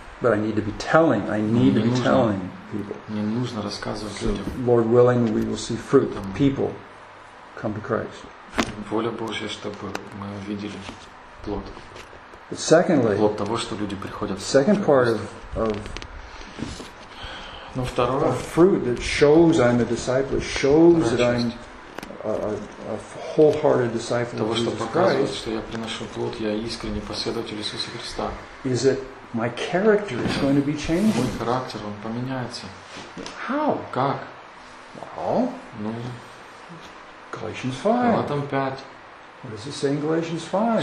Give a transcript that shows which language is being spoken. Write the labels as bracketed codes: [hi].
[en] But I need to be telling. I need to be telling people. [ru] Мне нужно рассказывать людям. [en] Lord willing, we will see fruit. People. Come to Christ. [ru] Воля Божья, чтобы мы увидели плод. [en] But secondly, [ru] плод того, что люди приходят. [en] Second part of [ru] ну, второе, [en] fruit that shows I'm a disciple, shows that I'm a wholehearted disciple [ru] того, [en] of Jesus [ru] показывает, [en] Christ. [ru] Того, что показывает, что я приношу плод, я искренний последователь Иисуса Христа. [en] Is it my character is going to be changed? [ru] Мой характер, он поменяется. [en] How? [ru] Как? [en] Well, [ru] ну. [en] Galatians 5. [ru] Галатам 5. [en] What does it say in Galatians 5?